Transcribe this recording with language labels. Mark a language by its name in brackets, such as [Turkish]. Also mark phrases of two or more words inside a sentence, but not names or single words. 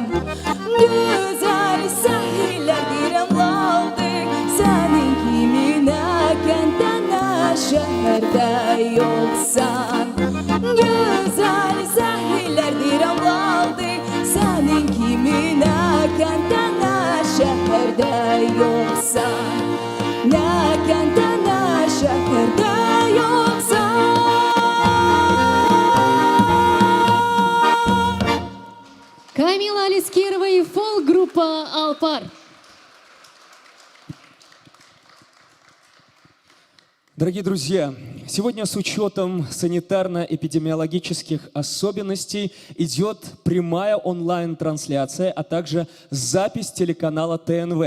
[Azerbaijani] Gözəl sahillər deyirəm laldır, sənin kimi nə kəndə nə şəhərdə yoxsan. Gözəl sahillər deyirəm laldır, sənin kimi nə kəndə nə şəhərdə yoxsan. Nə kəndə nə şəhərdə yoxsan. [Russian] Камила Алискерова и фолк-группа «Алпар». Дорогие друзья, сегодня с учетом санитарно-эпидемиологических особенностей идет прямая онлайн-трансляция, а также запись телеканала ТНВ.